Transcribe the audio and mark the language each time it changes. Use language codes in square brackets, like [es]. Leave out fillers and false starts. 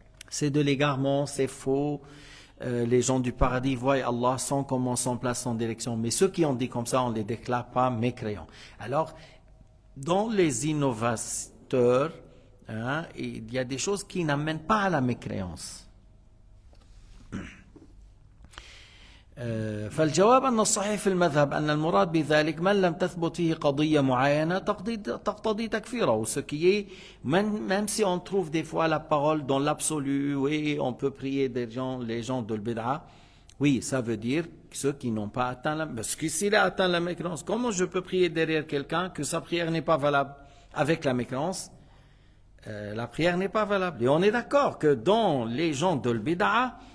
[fr] C'est de l'égarement, c'est faux. Les gens du paradis voient Allah sans comment, sans place, sans direction. Mais ceux qui ont dit comme ça, on ne les déclare pas mécréants. Alors, dans les innovateurs, il y a des choses qui n'amènent pas à la mécréance. [ar] فالجواب أن الصحيح في المذهب أن المراد بذلك من لم تثبت فيه قضية معينة تقتضي تكفيره. [fr] Ce qui est, même si on trouve des fois la parole dans l'absolu, oui, on peut prier les gens de l'bid'a, oui, ça veut dire ceux qui n'ont pas atteint la... Parce que s'il a atteint la mécréance, comment je peux prier derrière quelqu'un que sa prière n'est pas valable? Avec la mécréance, la prière n'est pas valable. Et on est d'accord que dans les gens de l'bid'a,